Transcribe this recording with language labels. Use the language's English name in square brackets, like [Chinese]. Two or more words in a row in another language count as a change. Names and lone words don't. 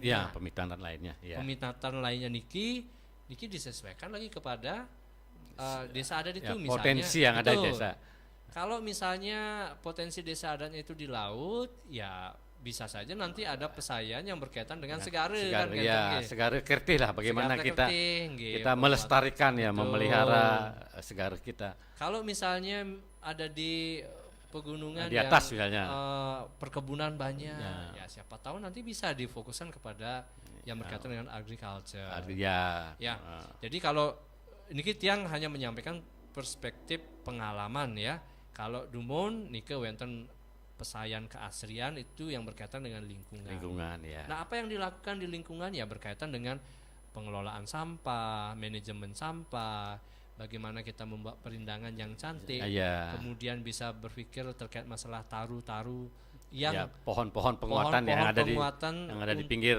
[Indonesian] Ya, peminatan lainnya ya. Peminatan lainnya niki disesuaikan lagi kepada desa adat itu Ya, misalnya. potensi yang ada di Betul. desa. Kalau misalnya potensi desa adatnya itu di laut, ya bisa saja nanti ada pesayan yang berkaitan dengan segare kan gitu, ya, nggih. segare kerti lah bagaimana Segare kita kerti, nggih, kita melestarikan ya, Betul. memelihara segare kita. Kalau misalnya ada di pegunungan Di atas yang, misalnya. perkebunan banyak, Ya. ya siapa tahu nanti bisa difokuskan kepada yang berkaitan dengan agriculture. Ya. Ya, jadi kalau ini tiang hanya menyampaikan perspektif pengalaman ya. Kalau Dumon [Balinese] nike wenten pesayan [Indonesian] keasrian itu yang berkaitan dengan lingkungan. Lingkungan ya. Nah, apa yang dilakukan di lingkungan ya berkaitan dengan pengelolaan sampah, manajemen sampah, bagaimana kita membuat perindangan yang cantik, Ya. kemudian bisa berpikir terkait masalah taru-taru yang Ya, pohon-pohon penguatan yang ada di pinggir